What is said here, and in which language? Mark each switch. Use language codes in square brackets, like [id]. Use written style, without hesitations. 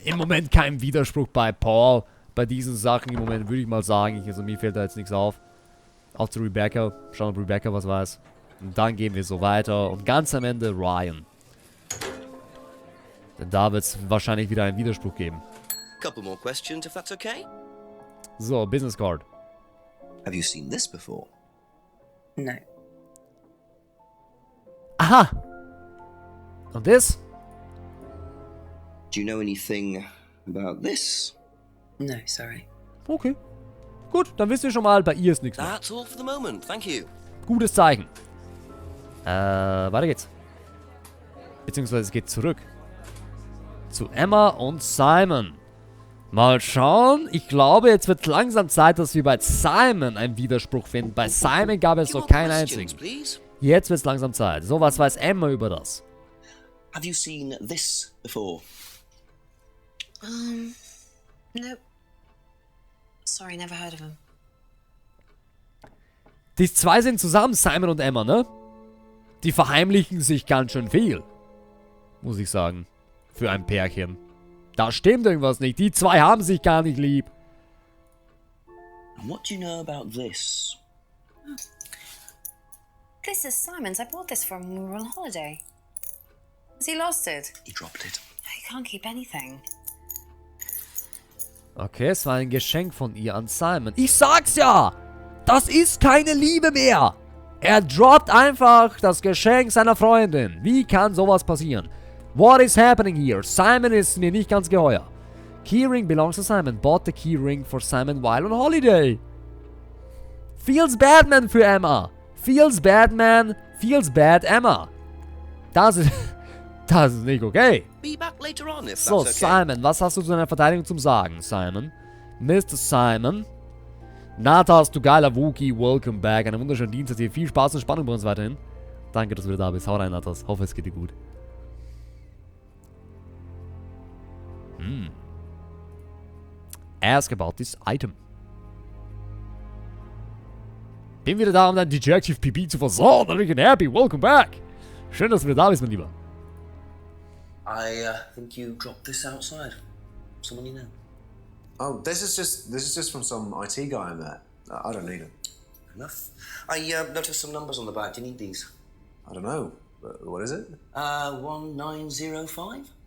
[de] im Moment keinen Widerspruch bei Paul. Bei diesen Sachen im Moment würde ich mal sagen, also mir fällt da jetzt nichts auf. Auch zu Rebecca. Schauen, ob Rebecca was weiß. Und dann gehen wir so weiter. Und ganz am Ende Ryan. Denn da wird es wahrscheinlich wieder einen Widerspruch geben. [en] Couple more questions, if that's okay. [de] So, Business Card. [en] Have you seen this before? No. [de] Aha! Und das? [en] Do you know anything about this? No, sorry. Okay. [de] Gut, dann wisst ihr schon mal, bei ihr ist nichts mehr. [en] That's all for the moment. Thank you. [de] Gutes Zeichen. Weiter geht's. Beziehungsweise es geht zurück. Zu Emma und Simon. Mal schauen. Ich glaube, jetzt wird langsam Zeit, dass wir bei Simon einen Widerspruch finden. Bei Simon gab es [en] Few [de] noch [en] more [de] keinen [en] questions, [de] einzigen. [en] please. [de] Jetzt wird es langsam Zeit. So, was weiß Emma über das? [en] Have you seen this before? Nope. Sorry, never heard of him. [de] Die zwei sind zusammen, Simon und Emma, ne? Die verheimlichen sich ganz schön viel. Muss ich sagen. Für ein Pärchen. Da stimmt irgendwas nicht. Die zwei haben sich gar nicht lieb. [en] And what do you know about this? This is Simon's. I bought this from when we were on holiday. Has he lost it? He dropped it. He can't keep anything. [de] Okay, es war ein Geschenk von ihr an Simon. Ich sag's ja! Das ist keine Liebe mehr! Er droppt einfach das Geschenk seiner Freundin. Wie kann sowas passieren? [en] What is happening here? [de] Simon ist mir nicht ganz geheuer. [en] Keyring belongs to Simon. Bought the keyring for Simon while on holiday. Feels bad man [de] für Emma. [en] Feels bad man. Feels bad Emma. [de] Das ist nicht okay. [en] Be back later on, if [de] So, [en] that's okay. [de] Simon, was hast du zu deiner Verteidigung zum Sagen, Simon? Mr. Simon. Natas, du geiler Wookie, [en] welcome back. [de] Einen wunderschönen Dienstag dir. Viel Spaß und Spannung bei uns weiterhin. Danke, dass du wieder da bist. Hau rein, Natas. Hoffe, es geht dir gut. [en] Ask about this item. [de] Bin wieder da, um dein Dejective PB zu versorgen. Und ich bin happy. [en] Welcome back. [de] Schön, dass du wieder da bist, mein Lieber. [en] I think you dropped this outside. Someone you know. Oh, this is just from some IT guy I met. I don't need it. Enough. I noticed some numbers on the back. Do you need these? I don't know. What is it? 1905?